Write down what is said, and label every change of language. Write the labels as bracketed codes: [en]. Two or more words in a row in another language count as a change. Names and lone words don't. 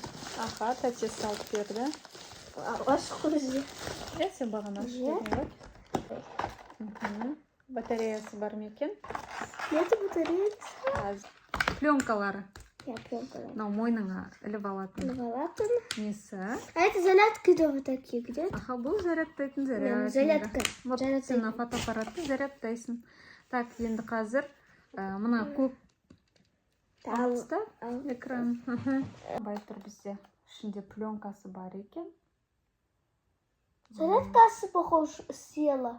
[kk] Аха, тәте салып берді. Ашық көзі. Сен бағана ашып берген ғой. Батареясы бар ма екен? Несі батареясы? Пленкалары. Я пленкалар. Мынау мойныңа іліп алатын Алатын. несі. [ru] А это зарядка дома такие, где? [kk] Аха, бұл зарядтайтын зарядка. Зарядка. Вот сен фотоаппаратты зарядтайсың. Так, енді қазір мына көк алыста экран. Бай тұр бізде. Ішінде пленкасы бар екен. [ru] Зарядкасы, похож, села.